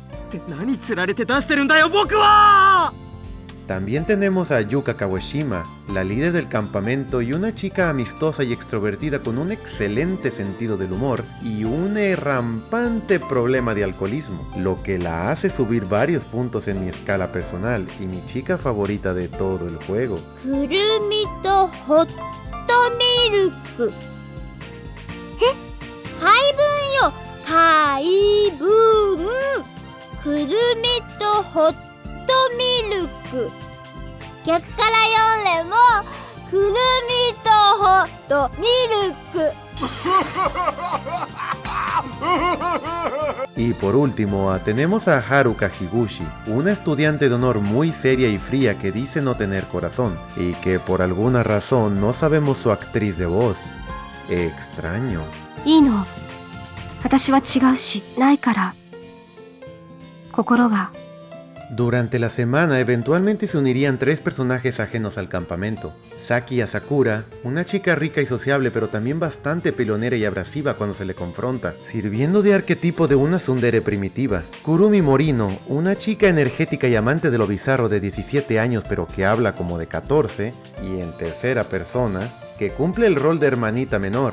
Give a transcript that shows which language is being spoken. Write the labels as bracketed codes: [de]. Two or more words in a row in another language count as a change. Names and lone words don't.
[es] También tenemos a Yuka Kawashima, la líder del campamento y una chica amistosa y extrovertida con un excelente sentido del humor y un rampante problema de alcoholismo, lo que la hace subir varios puntos en mi escala personal y mi chica favorita de todo el juego. [ja] くるみとホットミルク。配分よ、配分。くるみとホットミルク。逆から読んでもくるみとホットミルク。 [es] Y por último, tenemos a Haruka Higuchi, una estudiante de honor muy seria y fría que dice no tener corazón, y que por alguna razón no sabemos su actriz de voz. Extraño. [ja] いいの。私は違うし、ないから。心が。 [es] Durante la semana eventualmente se unirían 3 personajes ajenos al campamento. Saki Asakura, una chica rica y sociable pero también bastante peleonera y abrasiva cuando se le confronta, sirviendo de arquetipo de una tsundere primitiva. Kurumi Morino, una chica energética y amante de lo bizarro de 17 años pero que habla como de 14, y en tercera persona, que cumple el rol de hermanita menor.